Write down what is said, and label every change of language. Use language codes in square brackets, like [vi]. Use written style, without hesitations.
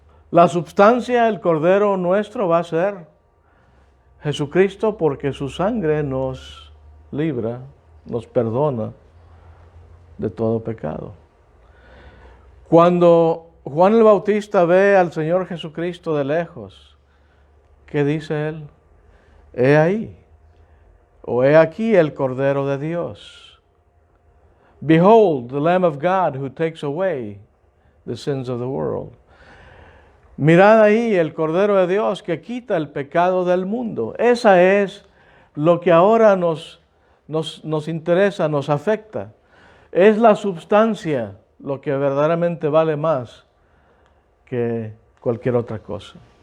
[es] La substancia, el cordero nuestro va a ser Jesucristo, porque su sangre nos libra, nos perdona de todo pecado. Cuando Juan el Bautista ve al Señor Jesucristo de lejos, ¿qué dice él? He ahí, o he aquí el Cordero de Dios. [en] Behold, the Lamb of God who takes away the sins of the world. [es] Mirad ahí el Cordero de Dios que quita el pecado del mundo. Esa es lo que ahora nos interesa, nos afecta. Es la substancia lo que verdaderamente vale más que cualquier otra cosa.